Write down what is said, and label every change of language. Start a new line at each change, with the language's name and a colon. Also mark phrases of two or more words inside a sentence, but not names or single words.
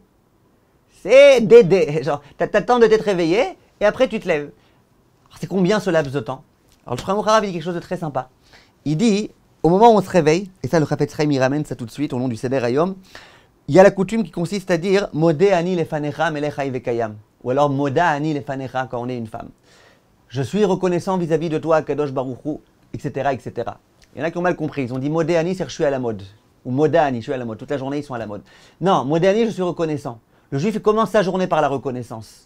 French: C'est dès. Genre, tu as le temps de t'être réveillé et après tu te lèves. Alors, c'est combien ce laps de temps? Alors, le Shulchan Aruch dit quelque chose de très sympa. Il dit, au moment où on se réveille, et ça, le Chafetz Chaim il ramène ça tout de suite au nom du Seder Hayom, il y a la coutume qui consiste à dire
Hebrew: מודה אני לפניך מלך חי וקיים.
French: Ou alors
Hebrew: מודה אני לפניך
French: quand on est une femme. Je suis reconnaissant vis-à-vis de toi,
Hebrew: קדוש ברוך הוא,
French: etc., etc. Il y en a qui ont mal compris. Ils ont dit
Hebrew: מודה אני,
French: c'est je suis à la mode. Ou
Hebrew: מודה אני,
French: je suis à la mode. Toute la journée, ils sont à la mode. Non,
Hebrew: מודה אני,
French: je suis reconnaissant. Le juif il commence sa journée par la reconnaissance.